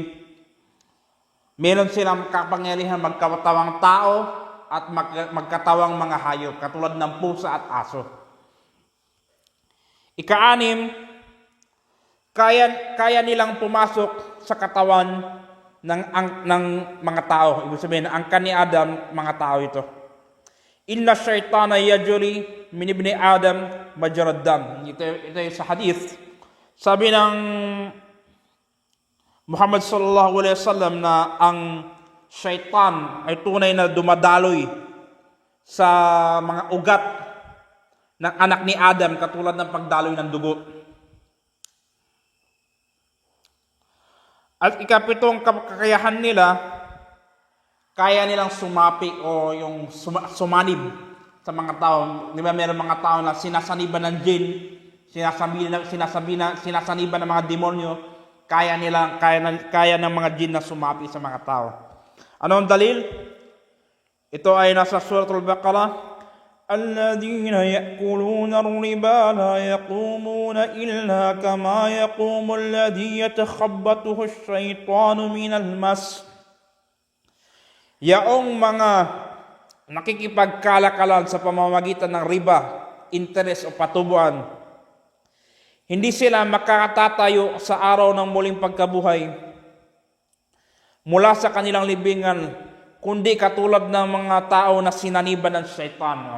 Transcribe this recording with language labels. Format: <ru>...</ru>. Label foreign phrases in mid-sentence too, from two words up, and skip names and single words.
<tl>Meron silang kapangyarihan magkatawang tao at magkatawang mga hayop, katulad ng pusa at aso. Ika-anim, kaya nilang pumasok sa katawan ng mga tao. Ibig sabihin, ang ni Adam, mga tao ito.</tl> <ar>إن الشيطان يجري من ابن آدم مجرى الدم.</ar> <tl>Ito yung sa hadith. Sabi ng Muhammad</tl> <ar>صلى الله عليه وسلم</ar> <tl>na ang shaitan ay tunay na dumadaloy sa mga ugat ng anak ni Adam katulad ng pagdaloy ng dugo. At ikapitong kakayahan nila, kaya nilang sumapi o yung sumanib sa mga tao. Di ba meron mga tao na sinasaniban ng jin, sinasaniban ng mga demonyo, kaya ng mga jin na sumapi sa mga tao. Ano ang dalil? Ito ay nasa Suratul Baqarah.</tl> <ar>الذين يأكلون الربا لا يقومون إلا كما يقوم الذي يتخبطه الشيطان من المس.</ar> <tl>Yaong mga nakikipagkalakalan sa pamamagitan ng riba, interest o patubuan, hindi sila makakatatayo sa araw ng muling pagkabuhay mula sa kanilang libingan, kundi katulad ng mga tao na sinaniban ng shaitan.</tl>